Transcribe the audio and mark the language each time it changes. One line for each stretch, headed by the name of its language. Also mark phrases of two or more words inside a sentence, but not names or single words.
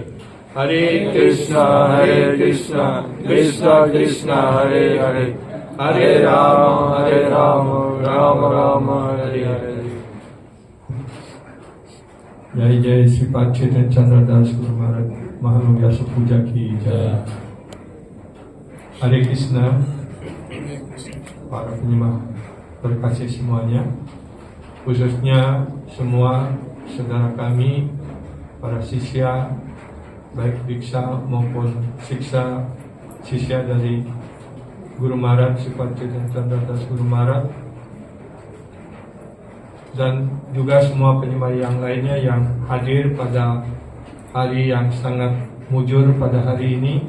Sanskrit: Hare Krishna Krishna Krishna Hare Hare Hare Rama Rama Hare Hare.
Hindi: जय जय श्री पाद चैतन्य चंद्र दास गुरु महाराज महानुव्यास पूजा की जय. Hare Krishna.
Indonesian: Para penyimak terkasih semuanya, khususnya semua saudara kami, para sisya, baik diksa maupun siksa, sisya dari Guru Maharaj Sifat Chaitanya Chandra Das Guru Maharaj, dan juga semua penyimak yang lainnya yang hadir pada hari yang sangat mujur pada hari ini.